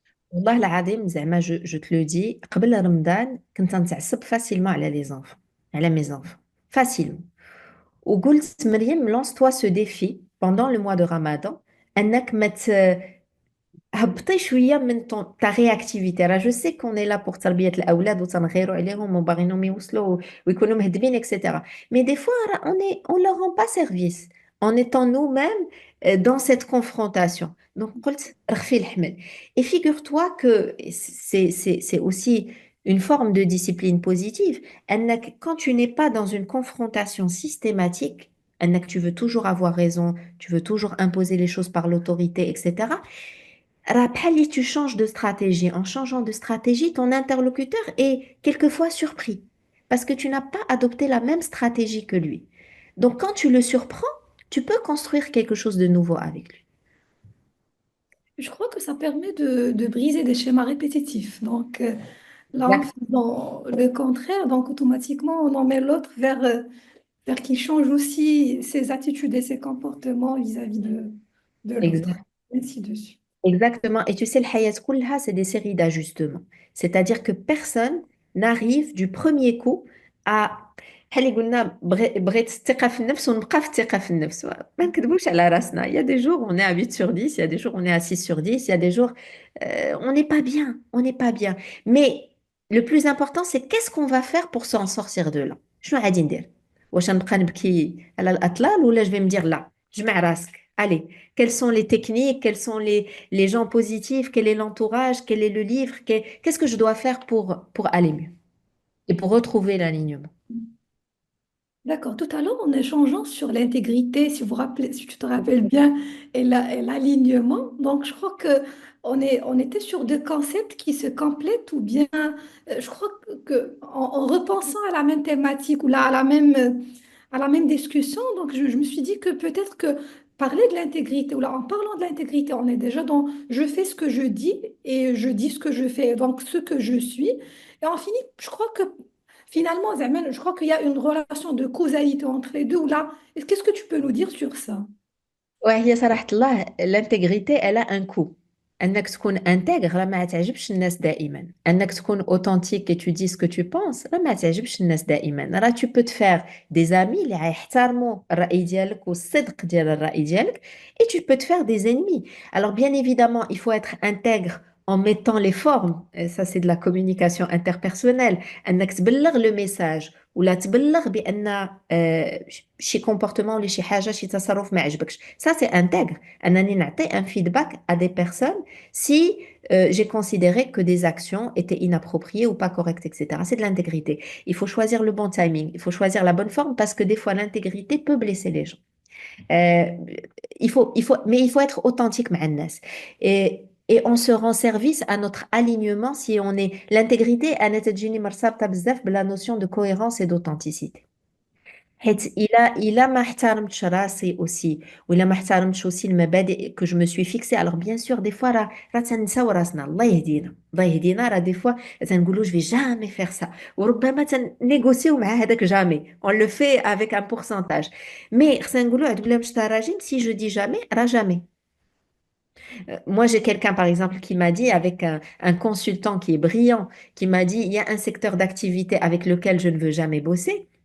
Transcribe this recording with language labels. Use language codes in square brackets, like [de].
[ar] والله العظيم زعما [fr] je te le dis, [ar] قبل رمضان كنت نتعصب facilement على [fr] les enfants, [ar] على [fr] mes enfants, [ar] facilement. [fr] وقلت مريم, lance-toi ce défi pendant le mois de Ramadan, [ar] انك ما هبطي شويه من [fr] ta réactivité. [ar] راه [fr] je sais qu'on est là pour [ar] تربيه الاولاد وتنغيروا عليهم وباغينهم يوصلوا ويكونوا مهذبين, etc. [fr] Mais des fois on leur rend pas service en étant nous-mêmes dans cette confrontation. [ar] Donc قلت رخفي الحمل. [fr] Et figure-toi que c'est aussi une forme de discipline positive. انك quand tu n'es pas dans une confrontation systématique, انك tu veux toujours avoir raison, tu veux toujours imposer les choses par l'autorité, etc. Rappel, tu changes de stratégie. En changeant de stratégie, ton interlocuteur est quelquefois surpris parce que tu n'as pas adopté la même stratégie que lui. Donc, quand tu le surprends, tu peux construire quelque chose de nouveau avec lui. Je crois que ça permet de briser des schémas répétitifs. Donc, là, en Exact- faisant le contraire, donc automatiquement, on emmène l'autre vers qu'il change aussi ses attitudes et ses comportements vis-à-vis de l'autre. exact- Ainsi de suite. Exactement. Et tu sais, le hayat kullaha, c'est des séries d'ajustements. C'est-à-dire que personne n'arrive du premier coup à [ar] بحال اللي قلنا بغيت الثقة في النفس [fr] ونبقى في الثقة في النفس. [ar] ما نكذبوش على راسنا. [fr] Il y a des jours on est à 8 sur 10, il y a des jours on est à 6 sur 10, il y a des jours on n'est pas bien, on n'est pas bien. Mais le plus important c'est qu'est-ce qu'on va faire pour s'en sortir de là. [ar] شنو غادي ندير؟ واش نبقى نبكي على الأطلال ولا [fr] je vais me dire là, [ar] جمع راسك. [fr] Allez, quelles sont les techniques, quels sont les gens positifs, quel est l'entourage, quel est le livre, qu'est-ce que je dois faire pour aller mieux et pour retrouver l'alignement. D'accord. Tout à l'heure, en échangeant sur l'intégrité, si vous rappelez, si tu te rappelles bien, et l'alignement, donc je crois que on était sur deux concepts qui se complètent ou bien, je crois en repensant à la même thématique ou là, à la même discussion, donc je me suis dit que peut-être que parler de l'intégrité ou là, en parlant de l'intégrité, on est déjà dans je fais ce que je dis et je dis ce que je fais, donc ce que je suis. Et on finit, je crois que finalement, Zaman, je crois qu'il y a une relation de causalité entre les deux. Ou là, qu'est-ce que tu peux nous dire sur ça? [ar] وهي صراحة الله [fr] l'intégrité elle a un coût. [ar] انك تكون intègre راه ما تعجبش الناس دائما. انك تكون [fr] authentique et tu dis ce que tu penses [ar] راه ما تعجبش الناس دائما. [fr] راه tu peux te faire des amis [ar] اللي غيحترموا الرأي ديالك [fr] والصدق ديال الرأي ديالك, et tu peux te faire des ennemis. Alors bien évidemment, il faut être intègre en mettant les formes. Et ça c'est de la communication interpersonnelle. [ar] انك تبلغ le message ولا تبلغ بان شي comportement ولا شي حاجه شي تصرف ما عجبكش. [fr] Ça c'est intègre. [ar] انني نعطي [fr] un feedback à des personnes si j'ai considéré que des actions étaient inappropriées ou pas correctes, etc. C'est de l'intégrité. Il faut choisir le bon timing, il faut choisir la bonne forme parce que des fois l'intégrité peut blesser les gens. Euh, mais il faut être authentique [ar] مع الناس. [fr] Et on se rend service à notre alignement si on est l'intégrité [ar] أنا تجيني مرتبطة بزاف بلا [fr] notion de cohérence et d'authenticité. [ar] حيت إلا ما احترمتش راسي aussi وإلا ما احترمتش aussi المبادئ [fr] que je me suis fixée. Alors bien sûr des fois [ar] راه تنساو راسنا, الله يهدينا الله يهدينا. [fr] راه des fois تنقولوا je vais jamais faire ça [ar] وربما تنيغوسيو مع هذاك [fr] jamais, on le fait avec un pourcentage. Mais [ar] خصنا نقولوا عاد بلا مش تراجم, [fr] si je dis jamais راه jamais. Moi, j'ai quelqu'un, par exemple, qui m'a dit, avec un consultant qui est brillant, qui m'a dit, il y a un secteur d'activité avec lequel je ne veux jamais bosser.